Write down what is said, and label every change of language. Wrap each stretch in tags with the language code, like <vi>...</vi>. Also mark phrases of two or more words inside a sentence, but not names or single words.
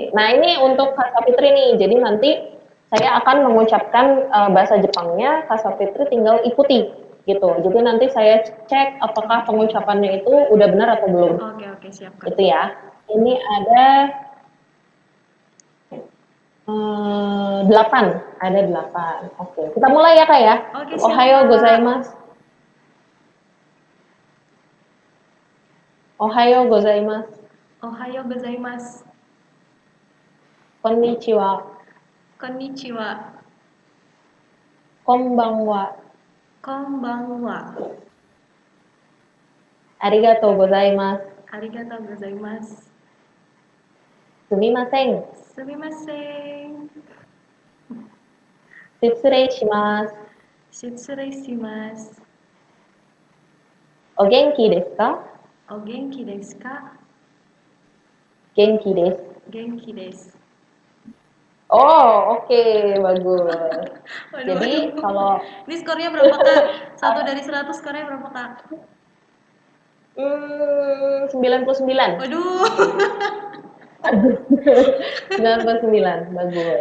<id>Nah, ini untuk Kak Fitri nih. Jadi nanti saya akan mengucapkan bahasa Jepangnya, Kak Fitri tinggal ikuti gitu. Jadi nanti saya cek apakah Oke, pengucapannya itu udah benar atau belum. oke oke siap Kak. Itu ya. Ini ada 8, ada 8. Oke, kita mulai ya Kak ya. Oke siap</id> <ja>Ohayo</ja> <id>Kak.</id> <ja>gozaimasu. おはようございます. おはようございます. Konnichiwa. Konnichiwa. Konbanwa. Konbanwa. ありがとうございます. ありがとうございます. Sumimasen. Sumimasen. 失礼します。失礼します. お元気ですか？お元気ですか? 元気です。元気です.</ja> <id>Oh, oke, bagus. Waduh, Jadi waduh. kalau Ini skornya berapa Kak? 1 dari 100 skornya berapa Kak? 99. Waduh. 99, bagus.</id>